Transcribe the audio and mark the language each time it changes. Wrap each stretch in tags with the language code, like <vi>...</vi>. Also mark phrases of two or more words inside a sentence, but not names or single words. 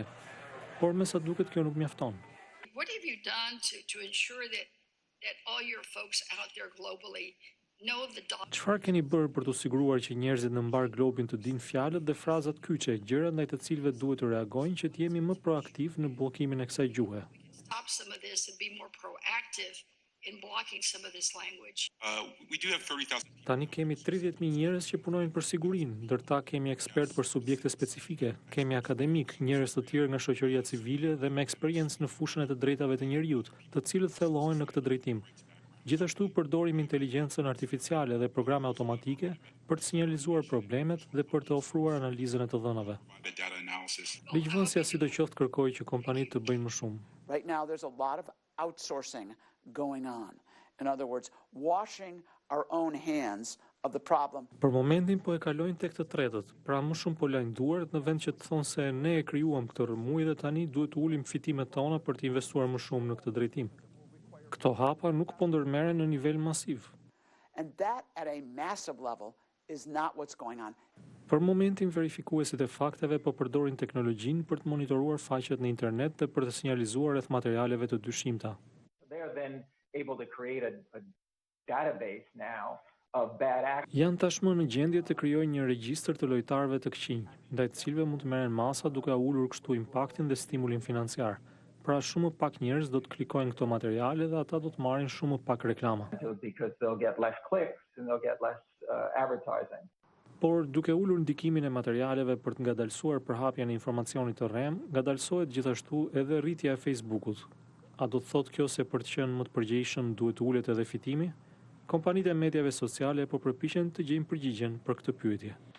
<sq>Por me sa duket kjo nuk mjafton. Çfarë keni bërë për të siguruar që njerëzit në mbar globin të dinë fjalët dhe frazat kyçe, gjëra ndaj të cilëve duhet të reagojnë që të jemi më proaktiv në bllokimin e kësaj gjuhe?</sq> <en>in blocking some of this language. We do have 30,000.</en> <sq>Tani kemi 30.000 njerëz që punojnë për sigurinë, ndërta kemi ekspert për subjekte specifike, kemi akademik, njerëz të tjerë nga shoqëria civile dhe me eksperiencë në fushën e të drejtave të njerëzit, të cilët thellohen në këtë drejtim. Gjithashtu përdorim inteligjencën artificiale dhe programe automatike për të sinjalizuar problemet dhe për të ofruar analizën e të dhënave. Ligjvënësja sidoqoftë kërkoi që kompanitë të bëjnë më shumë.</sq> <en>Right now there's a lot of outsourcing going on. In other words, washing our own hands of the problem.</en> <sq>Për momentin po e kalojnë tek të tretët, pra më shumë po lajnë duart në vend që të thonë se ne e krijuam këtë rrëmuj dhe tani duhet të ulim fitimet tona për të investuar më shumë në këtë drejtim. Këto hapa nuk po ndërmerren në nivel masiv.</sq> <en>And that at a massive level is not what's going on.</en> <sq>Për momentin verifikuesit e fakteve po përdorin teknologjinë për të monitoruar faqet në internet dhe për të sinjalizuar rreth materialeve të dyshimta.</sq> <en>They are then able to create a database now of bad actors.</en> <sq>Janë tashmë në gjendje të krijojnë një regjistër të lojtarëve të këqij, ndaj të cilëve mund të merren masa duke ulur kështu impaktin dhe stimulin financiar. Pra shumë pak njerëz do të klikojnë këto materiale dhe ata do të marrin shumë pak reklama.</sq> <en>Because they'll get less clicks and they'll get less advertising.</en> <sq>Por duke ulur ndikimin e materialeve për të ngadalësuar përhapjen e informacionit të rrem, ngadalësohet gjithashtu edhe rritja e Facebookut. A do të thotë kjo se për të qenë më të përgjegjshëm duhet të ulet edhe fitimi? Kompanitë e mediave sociale po përpiqen të gjejnë përgjigjen për këtë pyetje.</sq>